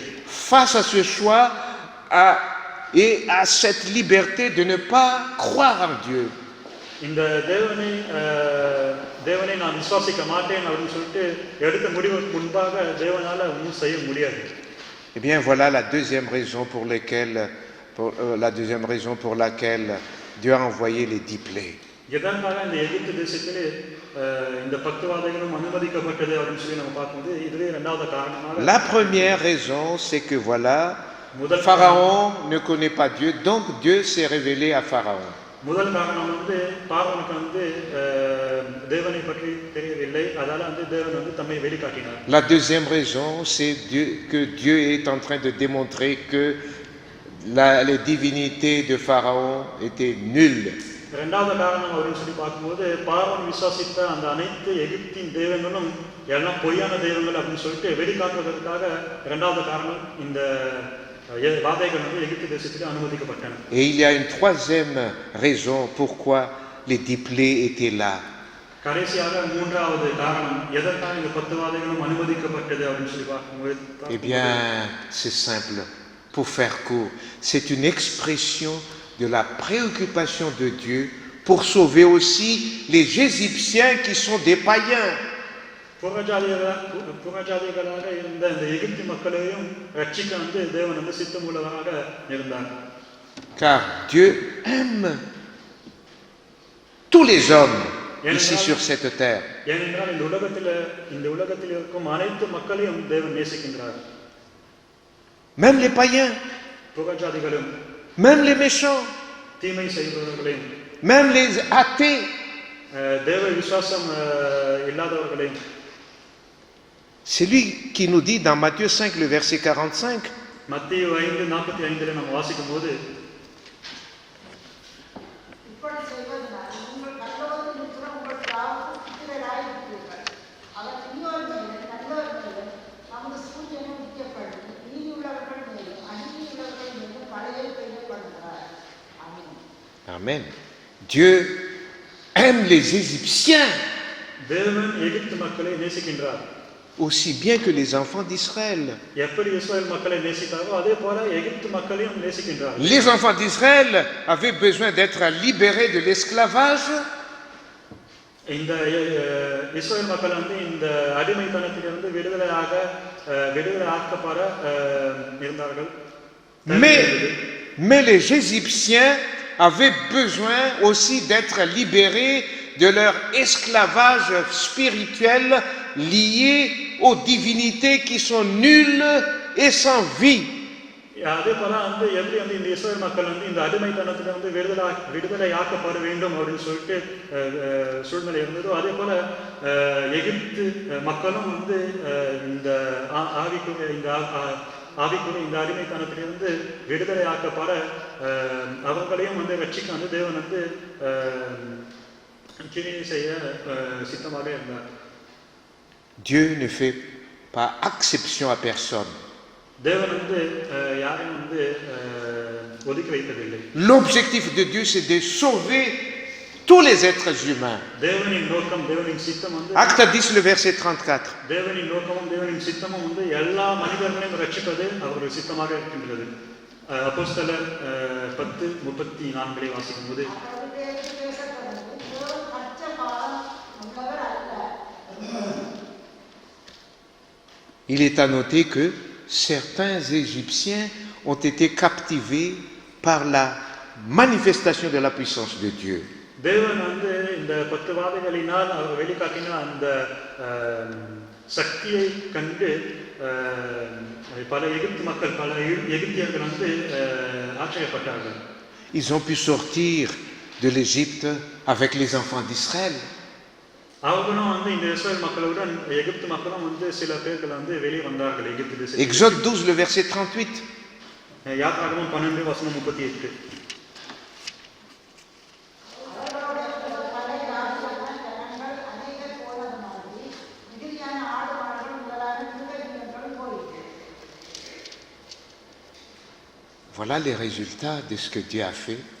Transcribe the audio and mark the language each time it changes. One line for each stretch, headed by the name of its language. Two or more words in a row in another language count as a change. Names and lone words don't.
French: Face à ce choix et à cette liberté de ne pas croire en Dieu.
Tamil: இந்த தேவனை நான் விசுவாசிக்க மாட்டேன் அப்படின்னு சொல்லிட்டு எடுத்த முடிவுக்கு முன்பாக தேவனால ஒன்றும் செய்ய முடியாது.
French: Eh bien, voilà la deuxième raison pour laquelle Dieu a envoyé les 10 plaies.
Tamil: எதற்காக இந்த எகிப்து தேசத்திலே இந்த 10 வாதைகளும் அனுமதிக்கப்பட்டது அப்படின்னு சொல்லி நம்ம பார்க்கும்போது இதுவே இரண்டாவது காரணமாக.
French: La première raison, c'est que voilà, Pharaon ne connaît pas Dieu, donc Dieu s'est révélé à Pharaon.
Tamil: முதல் காரணம் வந்து பார்வோனுக்கு வந்து தேவனை பற்றி தெரியவில்லை, அதனால வந்து தேவன் வந்து தம்மை வெளிக்காட்டினார்.
French: La deuxième raison, c'est que Dieu est en train de démontrer que les divinités de Pharaon étaient nulles.
Tamil: இரண்டாவது காரணம் அப்படின்னு சொல்லி பார்க்கும்போது பார்வோன் விசுவாசித்த அந்த அனைத்து எகிப்தின் தெய்வங்களும் எல்லாம் பொய்யான தெய்வங்கள் அப்படின்னு சொல்லிட்டு வெளிக்காட்டுவதற்காக இரண்டாவது காரணம் இந்த வாதைகள் வந்து எகிப்து தேசத்திலே அனுமதிக்கப்பட்டன.
French: Et il y a une troisième raison pourquoi les 10 plaies étaient là.
Tamil: கடைசியாக மூன்றாவது காரணம் எதற்காக இந்த 10 வாதைகளும் அனுமதிக்கப்பட்டது அப்படின்னு சொல்லி பார்க்கும்போது
French: Eh bien, c'est simple. Pour faire court, c'est une expression de la préoccupation de Dieu pour sauver aussi les Égyptiens qui sont des païens.
Tamil: புறஜாதிகளாக இருந்த இந்த எகிப்து மக்களையும் ரட்சிக்க வந்து தேவன் வந்து சித்தமுள்ளவராக இருந்தார்.
French: Car Dieu aime tous les hommes ici sur cette terre.
Tamil: ஏனென்றால் இந்த உலகத்தில் இருக்கும் அனைத்து மக்களையும் தேவன் நேசிக்கின்றார்.
French: Même les païens,
Tamil: புறஜாதிகளும்,
French: même les méchants,
Tamil: தீமை செய்பவர்களையும்,
French: même les athées.
Tamil: தேவ விசுவாசம் இல்லாதவர்களையும்.
French: C'est lui qui nous dit dans Matthieu 5, le verset 45.
Tamil: மத்தேயு 5:45 நம்ம வாசிக்கும்போது இப்படி செய்வதனால் உங்கள் பரலோகத்தில் இருக்கிற உங்கள் பிதாவுக்கு புத்திரராயிருப்பீர்கள். அவர் தீயோர்கள் நல்லவர்கள் நமது சூரியனை உதிக்கப்படுத்தி நீதியுள்ளவர்கள் மேலும் அநீதியுள்ளவர்கள் மேலும் மழையை பெய்யப்படுகிறார். ஆமென்.
French: Amen. Dieu aime les Égyptiens
Tamil: தேவன் எகிப்து மக்களை நேசிக்கின்றார்.
French: aussi bien que les enfants d'Israël.
Tamil: எப்படி இஸ்ரவேல் மக்களை நேசித்தாரோ அதே போல எகிப்து மக்களையும் நேசிக்கின்றார்.
French: Les enfants d'Israël avaient besoin d'être libérés de l'esclavage.
Tamil: இந்த இஸ்ரவேல் மக்கள் வந்து இந்த அடிமைத்தனத்திலிருந்து விடுதலை ஆக்கப்பட இருந்தார்கள்.
French: Mais les Égyptiens avaient besoin aussi d'être libérés de leur esclavage spirituel lié aux divinités qui sont nulles et sans vie.
Tamil: அதே போல வந்து எப்படி வந்து இந்த இஸ்ரவேல் மக்கள் வந்து இந்த அடிமைத்தனத்திலிருந்து விடுதலை ஆக்கப்பட வேண்டும் அப்படின்னு சொல்லிட்டு சூழ்நிலை இருந்ததோ அதே போல எகிப்து மக்களும் வந்து இந்த ஆவிக்குரிய இந்த அடிமைத்தனத்திலிருந்து விடுதலை ஆக்கப்பட அவங்களையும் வந்து ரட்சிக்க வந்து தேவன் வந்து கிரியை செய்ய சித்தமாக இருந்தார்.
French: Dieu ne fait pas exception à personne.
Tamil: தேவன் வந்து யாரையும் வந்து ஒதுக்கி வைப்பதில்லை.
French: L'objectif de Dieu, c'est de sauver tous les êtres humains.
Tamil: தேவனின் நோக்கம், தேவனின் சித்தம் வந்து
French: Acte 10, le verset 34.
Tamil: தேவனின் நோக்கமும் தேவனின் சித்தமும் வந்து எல்லா மனிதர்களையும் ரட்சிப்பது அவருடைய சித்தமாக இருக்கின்றது. அப்போஸ்தலர் 10:34 வாசிக்கும் போது
French: il est à noter que certains Égyptiens ont été captivés par la manifestation de la puissance de Dieu.
Tamil: தேவன் வந்து இந்த 10 வாதைகளினால் அவர் வெளிக்காட்டின அந்த சக்தியை கண்டு பல எகிப்து மக்கள் பல எகிப்தியர்கள் வந்து ஆச்சரியப்பட்டார்கள்.
French: Ils ont pu sortir de l'Égypte avec les enfants d'Israël.
Tamil: அவங்களும் வந்து இந்த இஸ்ரவேல் மக்களுடன் எகிப்து மக்களும் வந்து சில பேர்கள் வந்து வெளியே வந்தார்கள் எகிப்து தேசத்தில்.
French: Exode 12, le verset 38.
Tamil: யாத்ராகமம் 12:38.
French: Voilà les résultats de ce que Dieu a fait.